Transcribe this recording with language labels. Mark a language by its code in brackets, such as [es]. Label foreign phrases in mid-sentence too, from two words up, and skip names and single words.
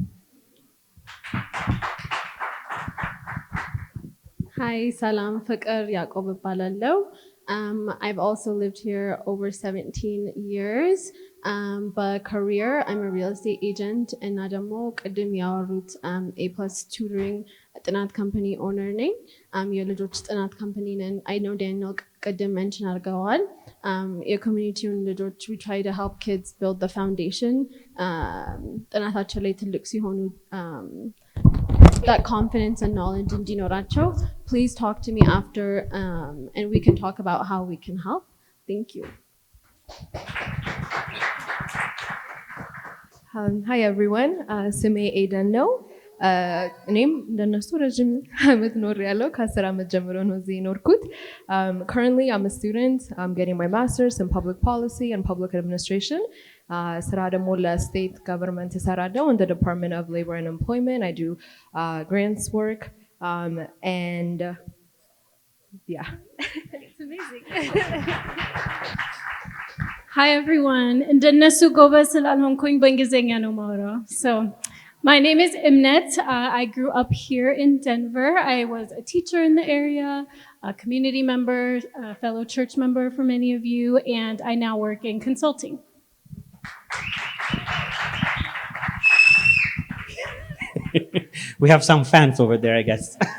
[en] Hi, salam, Fikir Yaqub Balallo. I've also lived here over 17 years. By career, I'm a real estate agent and Nadamo Kadim Yawarut A+ tutoring ጥናት company owner ነኝ. [am] የልጆች ጥናት company ነን. [en] I know Daniel ቅድም mention አድርገዋል. [am] የኮሚኒቲውን ልጆች [en] we try to help kids build the foundation. [am] ጥናታቸው ላይ ትልቅ ሲሆኑ [en] that confidence and knowledge [am] እንዲኖራቸው. [en] Please talk to me after and we can talk about how we can help. Thank you. Hi everyone. [am] ስሜ ኤደን ነው. እኔም እንደነሱ ረጅም ዓመት ኖሬያለሁ። ከ10 ዓመት ጀምሮ ነው እዚህ ኖርኩት። [en] Currently I'm a student. I'm getting my master's in public policy and public administration. [am] ስራ ደግሞ ለስቴት ገቨርንመንት እሰራለሁ [en] in the Department of Labor and Employment. I do grants work and yeah. It's amazing. Hi everyone. [am] እንደነሱ ጎበዝ ስላልሆንኩኝ በእንግሊዝኛ ነው የማወራው. [en] So my name is Emnet. I grew up here in Denver. I was a teacher in the area, a community member, a fellow church member for many of you, and I now work in consulting. We have some fans over there, I guess.